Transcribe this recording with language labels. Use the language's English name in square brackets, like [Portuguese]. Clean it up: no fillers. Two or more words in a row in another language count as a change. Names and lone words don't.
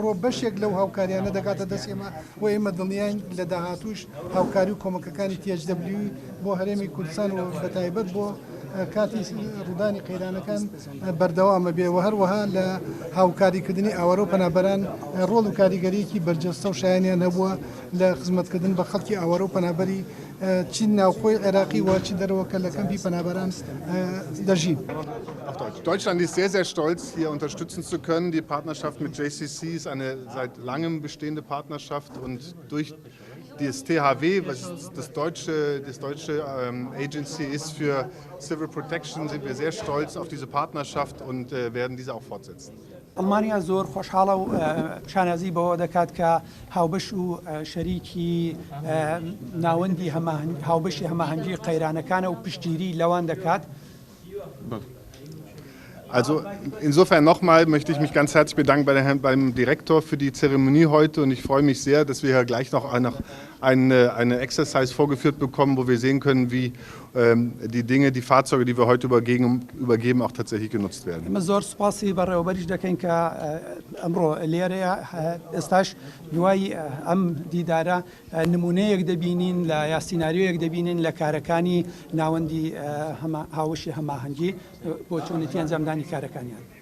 [Central Kurdish] ئەمڕۆ بەشێک لەو هاوکاریانە دەکاتە دەستێمە و ئێمە دڵنیاین لە داهاتووش هاوکاری و کۆمەکەکانی THW بۆ هەرێمی کوردستان و بەتایبەت بۆ کاتی ڕوودانی قەیرانەکان بەردەوامە بێ و هەروەها لە هاوکاریکردنی ئاوەرە و پەنابەران ڕۆڵ و کاریگەریەکی بەرجەستە و شایانیان هەبووە لە خزمەتکردن بە خەڵکی ئاوەرە و پەنابەری چی ناوخۆی عێراقی و چی دەرەوەکە لە کەمپی پەنابەران دەژین. [German] Deutschland ist sehr, sehr stolz, hier unterstützen zu können. Die Partnerschaft mit JCC ist eine seit langem bestehende Partnerschaft und durch das THW, was das deutsche Agency ist für [English] Civil Protection, [German] sind wir sehr stolz auf diese Partnerschaft und werden diese auch fortsetzen. [Central Kurdish] ئەڵمانیا زۆر خۆشحاڵە و شانازی بەوە دەکات کە هاوبەش و شەریکی ناوەندی هاوبەشی هەماهەنگی قەیرانەکانە و پشتگیری لەوان دەکات. [German] Also insofern nochmal möchte ich mich ganz herzlich bedanken beim Direktor für die Zeremonie heute und ich freue mich sehr, dass wir hier gleich noch eine Exercise vorgeführt bekommen, wo wir sehen können, wie die Dinge, die Fahrzeuge, die wir heute übergeben, auch tatsächlich genutzt werden. [Central Kurdish] زۆر سوپاسی بەڕێوەبەریش دەکەین کە ئەمڕۆ لێرەیە ئێستاش دوای ئەم دیدارە نمونەیەک دەبینین لە یا سیناریۆیەک دەبینین لە کارەکانی ناوەندی هاوشی هەماهەنگی بۆ چۆنیتی ئەنجامدانی کارەکانیان.